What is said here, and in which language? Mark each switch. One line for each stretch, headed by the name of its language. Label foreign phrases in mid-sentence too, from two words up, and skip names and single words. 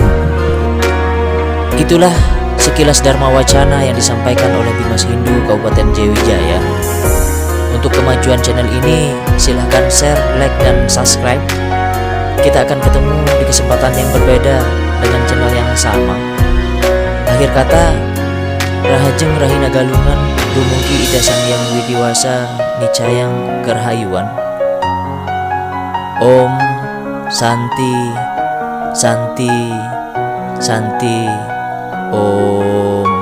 Indonesian: Itulah sekilas Dharma Wacana yang disampaikan oleh Bimas Hindu Kabupaten Jayawijaya. Untuk kemajuan channel ini, silahkan share, like, dan subscribe. Kita akan ketemu di kesempatan yang berbeda dengan channel yang sama. Akhir kata,
Balinese: Rahajeng Rahina Galungan dumugi Ida Sangyang Widiwasa Nicayang Kerhayuan.
Sanskrit: Om Santi Santi Santi Om.